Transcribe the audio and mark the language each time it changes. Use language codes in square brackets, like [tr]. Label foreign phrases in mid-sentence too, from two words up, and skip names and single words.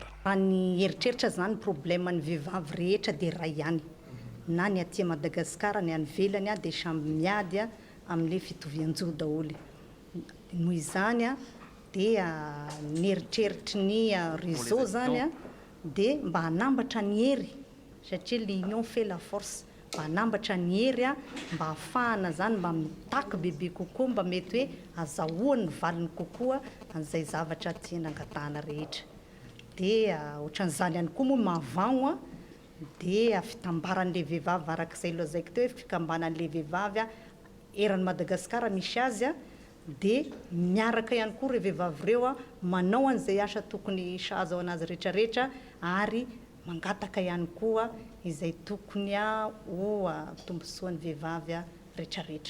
[mg] Ny eritreritra zany problème ny vehivavy rehetra dia ray ihany. Na ny aty Madagasikara ny any velany dia samby miady amin'ilay fitovian-jo daholo. Noho izany dia ny eritreritry ny réseau zany dia mba hanambatra ny hery satria [fr] l'union fait la force [mg] mba hanambatra ny hery a mba hahafahana zany mba mitaky bebe kokoa mba mety hoe azahoany valiny kokoa an'izay zavatra tiana angatahana rehetra dia ohatran'izany ihany koa moa mahavagno a dia fitambaran'le vehivavy arak'izay loha zaiko teo hoe fikambanan'le vehivavy a eran'ny Madagasikara misy azy a dia miaraka ihany koa ireo vehivavy ireo a manao an'izay asa tokony sahaza ao anazy rehetrarehetra ary mangataka ihany koa izay tokony ho tombosoan'ny vehivavy rehetrarehetra.